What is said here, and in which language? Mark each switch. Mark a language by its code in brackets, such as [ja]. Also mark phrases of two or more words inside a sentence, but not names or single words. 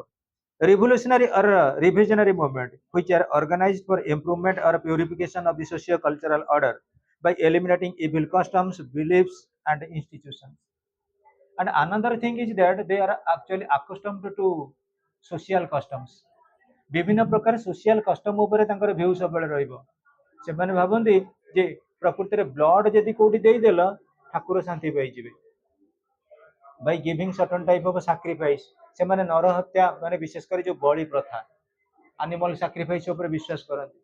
[en] Revolutionary or revisionary movement, which are organized for improvement or purification of the socio-cultural order by eliminating evil customs, beliefs, and institutions. And another thing is that they are actually accustomed to social customs. [or] ବିଭିନ୍ନ ପ୍ରକାର [en] social custom [or] ଉପରେ ତାଙ୍କର ଭ୍ୟୁ ସବୁବେଳେ ରହିବ। ସେମାନେ ଭାବନ୍ତି ଯେ ପ୍ରକୃତିରେ ବ୍ଲଡ ଯଦି କୋଉଠି ଦେଇଦେଲ ଠାକୁର ଶାନ୍ତି ପାଇଯିବେ। [en] by giving certain type of sacrifice, [or] ସେମାନେ ନର ହତ୍ୟା ମାନେ ବିଶେଷ କରି ଯୋଉ ବଳି ପ୍ରଥା, [en] animal sacrifice [or] ଉପରେ ବିଶ୍ୱାସ କରନ୍ତି।